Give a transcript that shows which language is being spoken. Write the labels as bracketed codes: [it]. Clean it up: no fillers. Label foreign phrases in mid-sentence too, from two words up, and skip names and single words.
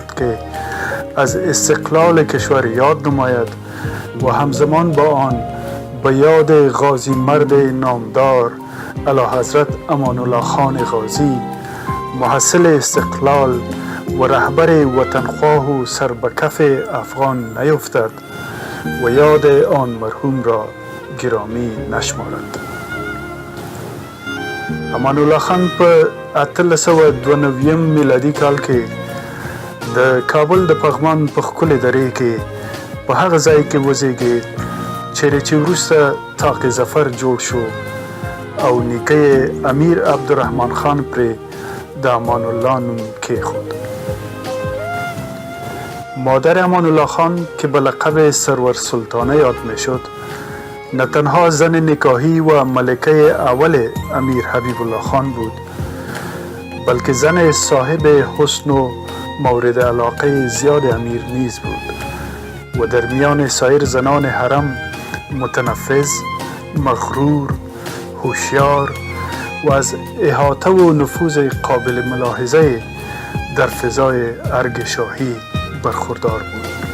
[fa] که از استقلال کشور یاد نماید و همزمان با آن به یاد غازی مرد نامدار اعلیحضرت امان الله خان غازی محصل استقلال و رهبر وطنخواه و سربکف افغان نیفتد و یاد آن مرحوم را گرامی نشمارد. [ps] امان الله خان په 1892 میلادي کال کې د کابل د پغمان په ښکلې درې کې په هغه ځای کې وزیږید چیرې چې وروسته طاق ظفر جوړ شو او نیکه یې امیر عبدالرحمن خان پرې د امان الله نوم کېښود. [fa] مادر امان الله خان که به لقب سرور سلطانه یاد میشد نه تنها زن نکاحی و ملکه اول امیر حبیب الله خان بود، بلکه زن صاحب حسن و مورد علاقه زیاد امیر نیز بود و در میان سایر زنان حرم متنفذ، مغرور، هوشیار و از احاطه و نفوذ قابل ملاحظه در فضای ارگ شاهی برخوردار بود.